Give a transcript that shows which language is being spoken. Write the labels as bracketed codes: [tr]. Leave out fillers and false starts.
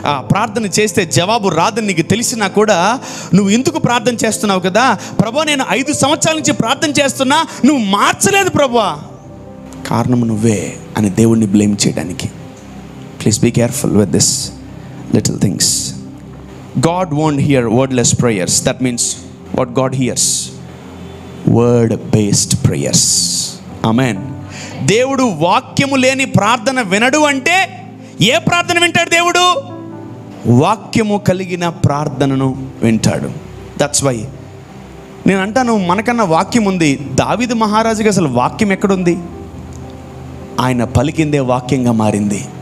[te] ప్రార్థన చేస్తే జవాబు రాదని నీకు తెలిసినా కూడా నువ్వు ఎందుకు ప్రార్థన చేస్తున్నావు కదా, ప్రభువా నేను 5 సంవత్సరాల నుంచి ప్రార్థన చేస్తున్నా, నువ్వు మార్చలేదు ప్రభువా, కారణం నువ్వే అని దేవుణ్ణి బ్లేమ్ చేయడానికి. [en] Please be careful with this little things. God won't hear wordless prayers. That means what God hears? Word-based prayers. Amen. [te] దేవుడు వాక్యము లేని ప్రార్థన వినడు అంటే ఏ ప్రార్థన వింటాడు దేవుడు? వాక్యము కలిగిన ప్రార్థనను వింటాడు. [en] that's why [te] నేను అంటాను, మనకన్నా వాక్యం ఉంది. దావీదు మహారాజుకి అసలు వాక్యం ఎక్కడుంది? ఆయన పలికిందే వాక్యంగా మారింది.